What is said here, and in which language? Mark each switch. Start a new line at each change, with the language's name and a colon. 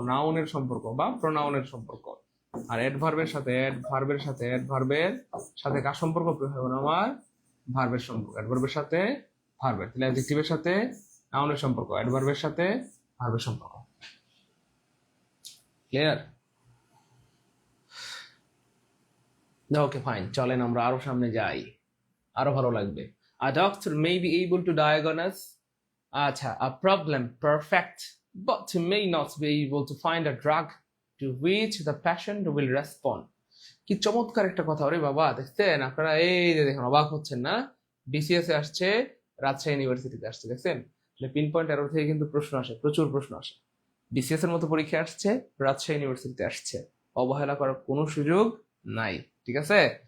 Bangla: নাউনের সম্পর্ক বা প্রোনাউনের সম্পর্ক। আর অ্যাডভার্বের সাথে, অ্যাডভার্বের সাথে, অ্যাডভার্বের সাথে কার সম্পর্ক প্রিয় ভাই বোন আমার? ভার্বের সম্পর্ক। অ্যাডভার্বের সাথে ভার্বের, তাহলে অ্যাডজেক্টিভের সাথে নাউনের সম্পর্ক, অ্যাডভার্বের সাথে ভার্বের সম্পর্ক। ক্লিয়ার? ওকে ফাইন, চলেন আমরা আরো সামনে যাই, আরো ভালো লাগবে।
English: A doctor may be able to diagnose a problem perfect, but may not be able to find a drug to which the patient will respond.
Bangla: কি চমৎকার একটা কথা রে বাবা, দেখছেন আপনারা? এই যে দেখেন, অবাক হচ্ছেন না? বিসিএস এ আসছে, রাজশাহী ইউনিভার্সিটিতে আসছে, দেখছেন? পিন পয়েন্ট এরর থেকে কিন্তু প্রশ্ন আসে, প্রচুর প্রশ্ন আসে। বিসিএস এর মতো পরীক্ষা আসছে, রাজশাহী ইউনিভার্সিটিতে আসছে, অবহেলা করার কোনো সুযোগ নাই। ঠিক আছে?